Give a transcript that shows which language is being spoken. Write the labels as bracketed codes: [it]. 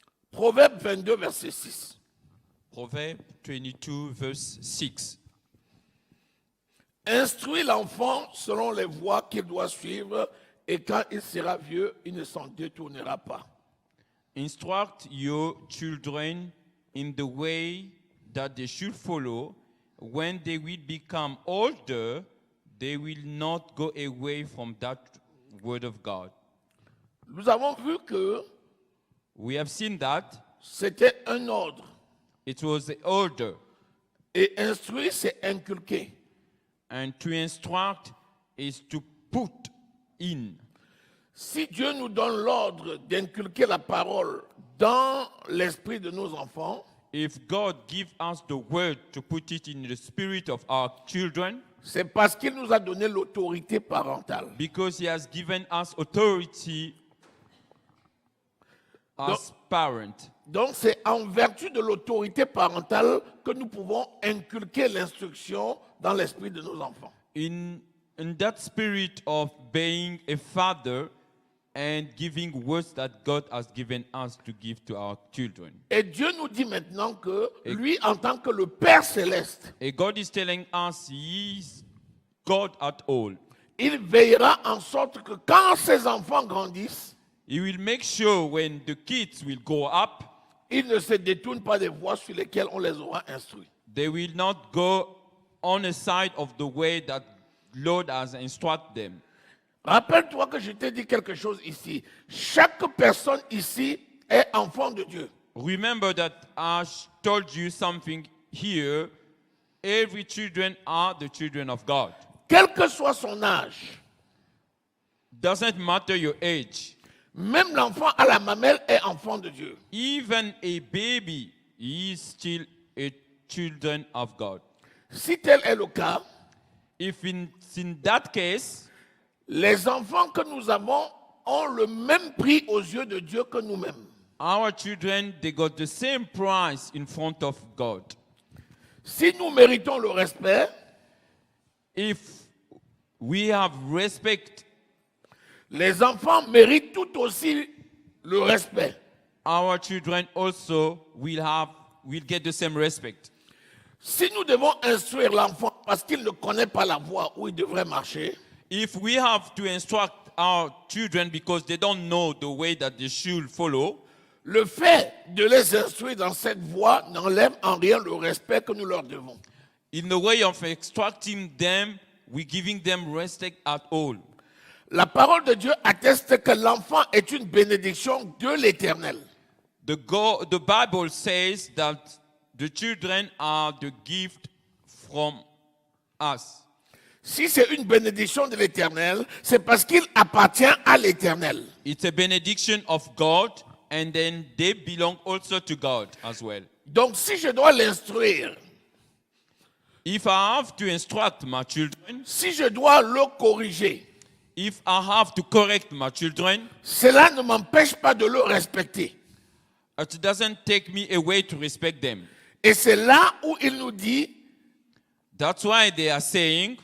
[fr] Proverbe 22, verset 6. [en] Proverbe 22, verse 6. [fr] Instruis l'enfant selon les voies qu'il doit suivre, et quand il sera vieux, il ne s'en détournera pas. [en] Instruct your children in the way that they should follow, when they will become older, they will not go away from that word of God. [fr] Nous avons vu que [en] We have seen that [fr] c'était un ordre. [en] it was the order, [fr] Et instruire, c'est inculquer. [en] and to instruct is to put in. [fr] Si Dieu nous donne l'ordre d'inculquer la parole dans l'esprit de nos enfants, [en] If God gives us the word to put it in the spirit of our children, [fr] c'est parce qu'il nous a donné l'autorité parentale. [en] because He has given us authority as parent. [fr] Donc c'est en vertu de l'autorité parentale que nous pouvons inculquer l'instruction dans l'esprit de nos enfants. [en] In that spirit of being a father and giving words that God has given us to give to our children. [fr] Et Dieu nous dit maintenant que lui, en tant que le Père céleste, [en] And God is telling us He is God at all. [fr] il veillera en sorte que quand ses enfants grandissent, [en] He will make sure when the kids will grow up, [fr] ils ne se détournent pas des voies sur lesquelles on les aura instruits. [en] they will not go on the side of the way that Lord has instructed them. [fr] Rappelle-toi que je t'ai dit quelque chose ici. Chaque personne ici est enfant de Dieu. [en] Remember that I told you something here. Every children are the children of God. [fr] Quel que soit son âge, [en] Doesn't matter your age. [fr] même l'enfant à la mamelle est enfant de Dieu. [en] Even a baby is still a children of God. [fr] Si tel est le cas, [en] If in that case, [fr] les enfants que nous avons ont le même prix aux yeux de Dieu que nous-mêmes. [en] our children, they got the same price in front of God. [fr] Si nous méritons le respect, [en] If we have respect, [fr] les enfants méritent tout aussi le respect. [en] our children also will get the same respect. [fr] Si nous devons instruire l'enfant parce qu'il ne connaît pas la voie où il devrait marcher, [en] If we have to instruct our children because they don't know the way that they should follow, [fr] le fait de les instruire dans cette voie n'enlève en rien le respect que nous leur devons. [en] in the way of instructing them, we're giving them respect at all. [fr] La parole de Dieu atteste que l'enfant est une bénédiction de l'Éternel. [en] The Bible says that the children are the gift from us. [fr] Si c'est une bénédiction de l'Éternel, c'est parce qu'il appartient à l'Éternel. [en] It's a benediction of God, and then they belong also to God as well. [fr] Donc si je dois l'instruire, [en] If I have to instruct my children, [fr] si je dois le corriger, [en] if I have to correct my children, [fr] cela ne m'empêche pas de le respecter. [en] it doesn't take me away to respect them. [fr] Et c'est là où il nous dit [en] That's why they are saying